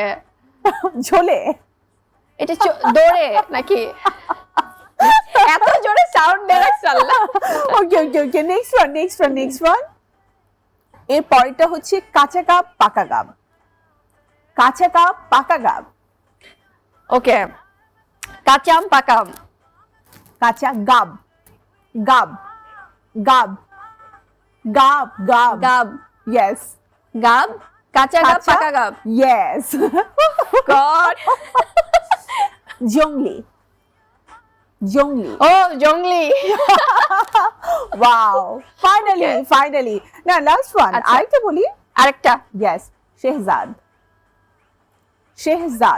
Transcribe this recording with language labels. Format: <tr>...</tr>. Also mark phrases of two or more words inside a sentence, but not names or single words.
<bn>ঝোলে। এটা দৌড়ে নাকি? এত জোরে সাউন্ড দেয় আল্লাহ।</bn> <en>okay okay okay, next one next one next one.</en> <bn>এর পরেরটা হচ্ছে কাঁচা কাপ পাকা গাব, কাঁচা কাপ পাকা গাব, ওকে। কাঁচাম পাকাম, কাঁচা গাব গাব গাব গাব গাব গাব, ইয়েস, গাব, কাঁচা গাব পাকা গাব। ইয়েস। গড, জংলি জংলি, ও জংলি।</bn> <en>wow, finally finally.</en> <bn>না,</bn> <en>last one,</en> <bn>আচ্ছা। আরেকটা বলি। আরেকটা, ইয়েস, শেহজাদ শেহজাদ,</bn>